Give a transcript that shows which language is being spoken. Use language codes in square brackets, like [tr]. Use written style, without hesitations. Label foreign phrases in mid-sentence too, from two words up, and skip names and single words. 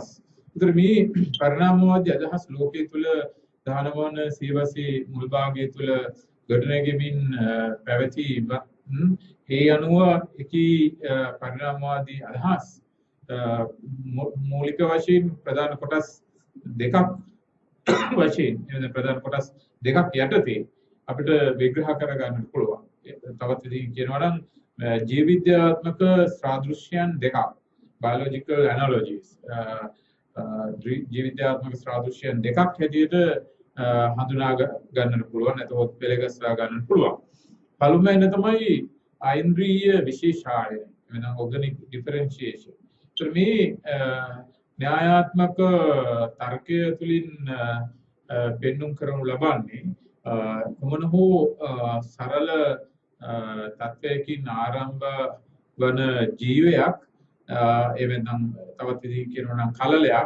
[si] ඒතර මේ පරිණාමවාදී අදහස් ලෝකයේ තුල 19 වන සියවසේ මුල් භාගයේ තුල ගොඩනැගෙමින් පැවති ඒ අනුව එකී පරිණාමවාදී අදහස් මූලික වශයෙන් ප්‍රධාන කොටස් දෙකක් වශයෙන් ප්‍රධාන කොටස් දෙකක් යටතේ අපිට විග්‍රහ කරගන්නට පුළුවන්. තවත් විදිහකින් කියනවා නම් ජීව විද්‍යාත්මක සාදෘශ්‍යයන් දෙකක්, [en] biological analogies [si] ජීවිතාත්මක සාදෘශ්‍යයන් දෙකක් හැටියට හඳුනා ගන්නට පුළුවන්. එතකොට පෙළගස්වා ගන්නට පුළුවන්. පළමුවෙන් තමයි ඓන්ද්‍රීය විශේෂායන. [en] එනම් organic differentiation. [si] මේ න්‍යායාත්මක තර්කය තුළින් පෙන්눔 කරනු ලබන්නේ කොමන හෝ සරල තත්වයකින් ආරම්භ වන ජීවයක් එවෙනම් තවත් විදිහකින් කියනවා නම් කලලයක්.